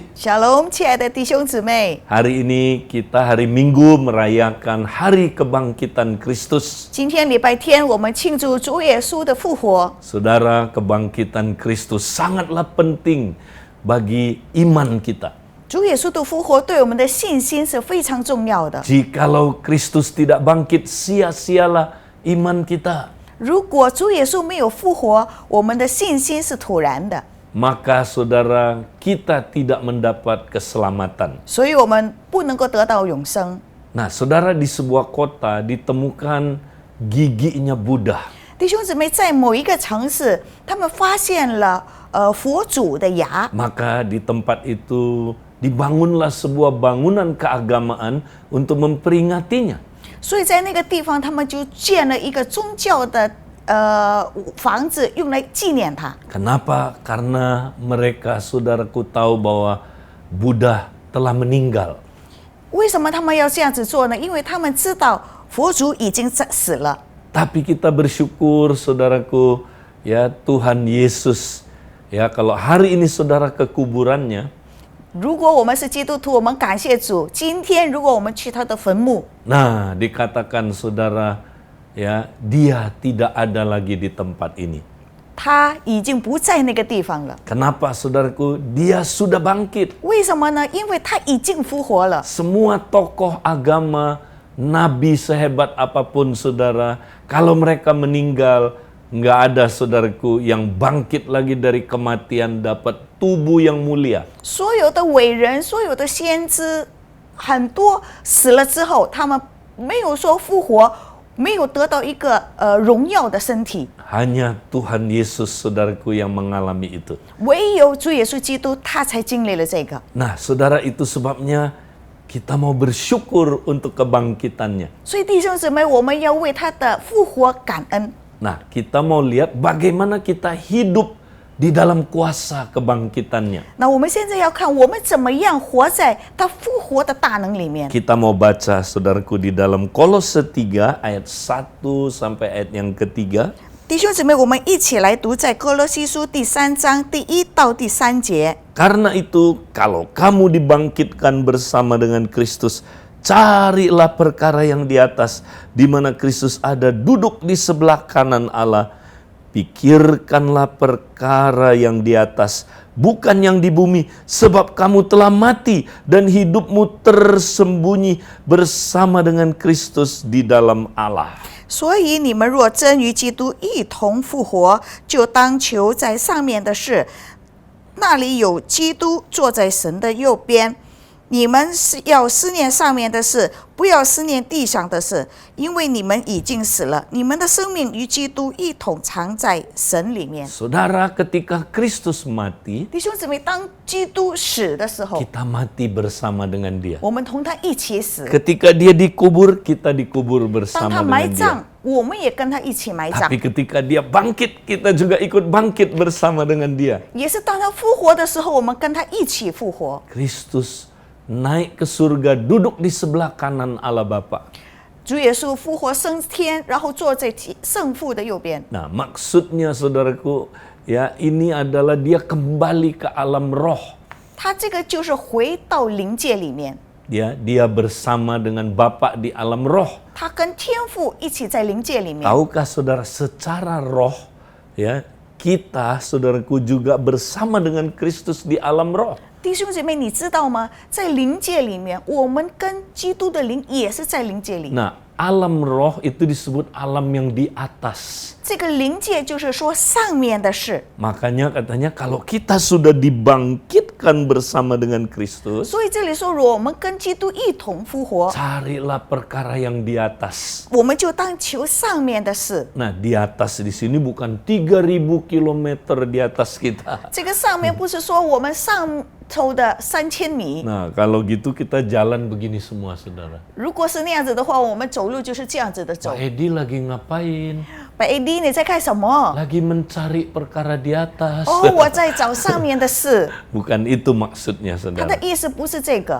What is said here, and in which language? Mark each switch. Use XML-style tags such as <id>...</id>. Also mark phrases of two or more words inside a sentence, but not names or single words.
<zh>Shalom，亲爱的弟兄姊妹，</zh> <id>Hari ini kita hari Minggu merayakan Hari Kebangkitan Kristus.</id> <zh>今天礼拜天我们庆祝主耶稣的复活。</zh> <id>Saudara, kebangkitan Kristus sangatlah penting bagi iman kita.</id> <zh>主耶稣的复活对我们的信心是非常重要的。</zh> <id>Jikalau Kristus tidak bangkit, sia-sialah iman kita.</id> <zh>如果主耶稣没有复活，我们的信心是徒然的，</zh> <id>Maka saudara, kita tidak mendapat keselamatan.</id> <zh>所以我们不能够得到永生。</zh> <id>Nah, saudara, di sebuah kota ditemukan giginya Buddha.</id> <zh>弟兄姊妹，在某一个城市，他们发现了佛祖的牙，</zh> <id>Maka di tempat itu dibangunlah sebuah bangunan keagamaan untuk memperingatinya.</id> <zh>所以在那个地方，他们就建了一个宗教的房子，用来纪念他。</zh> <id>Kenapa? Karena mereka, saudaraku, tahu bahwa Buddha telah meninggal.</id> <zh>为什么他们要这样子做呢？因为他们知道佛祖已经死了。</zh> <id>Tapi kita bersyukur, saudaraku, ya Tuhan Yesus, ya kalau hari ini saudara ke kuburannya,</id> <zh>如果我们是基督徒，我们感谢主。今天如果我们去他的坟墓，</zh> <id>nah dikatakan saudara, ya dia tidak ada lagi di tempat ini.</id> <zh>他已经不在那个地方了。</zh> <id>Kenapa saudaraku? Dia sudah bangkit.</id> <zh>为什么呢？因为他已经复活了。</zh> <id>Semua tokoh agama, nabi sehebat apapun saudara, kalau mereka meninggal, nggak ada saudaraku yang bangkit lagi dari kematian dapat tubuh yang mulia.</id> <zh>所有的伟人，所有的先知，很多死了之后，他们没有说复活，没有得到一个荣耀的身体。</zh> <id>Hanya Tuhan Yesus saudaraku yang mengalami itu.</id> <zh>唯有主耶稣基督，他才经历了这个。</zh> <id>Nah saudara, itu sebabnya kita mau bersyukur untuk kebangkitannya.</id> <zh>所以弟兄姊妹，我们要为他的复活感恩。</zh> <id>Nah kita mau lihat bagaimana kita hidup di dalam kuasa kebangkitannya.</id> <zh>那我们现在要看我们怎么样活在他复活的大能里面。</zh> <id>Kita mau baca saudaraku di dalam Kolose 3 ayat 1 sampai ayat yang ketiga.</id> <zh>弟兄姊妹，我们一起来读在哥罗西书第3章第1到第3节。</zh> <id>Karena itu kalau kamu dibangkitkan bersama dengan Kristus, carilah perkara yang di atas, di mana Kristus ada duduk di sebelah kanan Allah. Pikirkanlah perkara yang di atas, bukan yang di bumi, sebab kamu telah mati dan hidupmu tersembunyi bersama dengan Kristus di dalam Allah.</id> <zh>所以你们若真与基督一同复活，就当求在上面的事，那里有基督坐在神的右边。你们是要思念上面的事，不要思念地上的事，因为你们已经死了，你们的生命与基督一同藏在神里面。</zh> <id>Saudara, ketika Kristus mati,</id> <zh>弟兄姊妹，当基督死的时候，</zh> <id>kita mati bersama dengan dia.</id> <zh>我们同他一起死；</zh> <id>Ketika dia dikubur, kita dikubur</id> <zh>当他</zh> <id>bersama</id> <zh>埋</zh> <id>dengan dia.</id> <zh>葬，我们也跟他一起埋葬</zh> <id>Tapi。ketika dia bangkit, kita juga ikut bangkit bersama dengan dia.</id> <zh>也是当他复活的时候，我们跟他一起复活。</zh> <id>Kristus naik ke surga, duduk di sebelah kanan Allah Bapa.</id> <zh>主耶稣复活升天，然后坐在圣父的右边。</zh> <id>Nah, maksudnya saudaraku, ya ini adalah dia kembali ke alam roh.</id> <zh>他这个就是回到灵界里面，</zh> <id>Ya, dia bersama dengan Bapa di alam roh.</id> <zh>他跟天父一起在灵界里面。</zh> <id>Tahukah saudara, secara roh, ya kita saudaraku juga bersama dengan Kristus di alam roh.</id> <zh>弟兄姐妹，你知道吗？在灵界里面，我们跟基督的灵也是在灵界里。</zh> <id>Nah, alam roh itu disebut alam yang di atas.</id> <zh>这个灵界就是说上面的事，</zh> <id>Makanya katanya kalau kita sudah dibangkitkan bersama dengan Kristus,</id> <zh>所以这里说，如果我们跟基督一同复活，</zh> <id>carilah perkara yang di atas.</id> <zh>我们就当求上面的事。</zh> <id>Nah, di atas di sini bukan 3000 kilometer di atas kita.</id> <zh>这个上面不是说我们上头的3000米，</zh> <id>Nah, kalau gitu kita jalan begini semua, saudara.</id> <zh>如果是那样子的话，我们走路就是这样子的走</zh> <id>Pak。Edi lagi ngapain?</id> <zh>白 AD， 你在干什么？</zh> <id>Lagi mencari perkara di atas.</id> <zh>哦，我在找上面的事。</zh> <id>Bukan itu maksudnya,</id> <zh>他的</zh> <id>saudara.</id> <zh>意思不是这个，</zh>